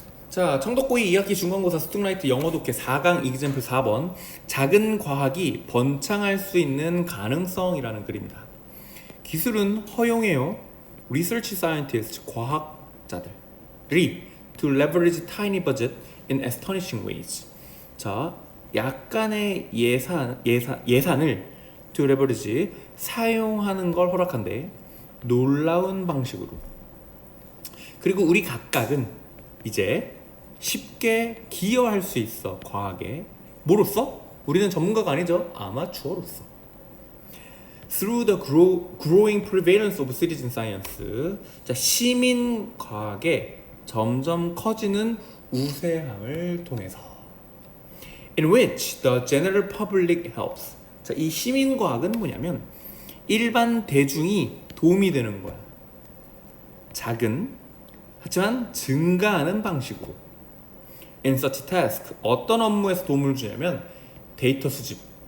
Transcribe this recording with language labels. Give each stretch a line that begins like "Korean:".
Korean: 자, 청독고2 2학기 중간고사 스툭라이트 영어 독해 4강 이그젬플 4번 작은 과학이 번창할 수 있는 가능성이라는 글입니다. 기술은 허용해요.
English: Research scientists,
Korean: 과학자들이
English: to leverage tiny budget in astonishing ways.
Korean: 자, 약간의 예산을 to leverage, 사용하는 걸 허락한대. 놀라운 방식으로. 그리고 우리 각각은 이제 쉽게 기여할 수 있어. 과학에. 뭐로써? 우리는 전문가가 아니죠. 아마추어로서.
English: Through the growing prevalence of citizen science.
Korean: 자, 시민 과학의 점점 커지는 우세함을 통해서.
English: In which the general public helps.
Korean: 자, 이 시민 과학은 뭐냐면 일반 대중이 도움이 되는 거야. 작은 하지만 증가하는 방식으로.
English: In such task,
Korean: 어떤 업무에서 도움을 주냐면 데이터 수집.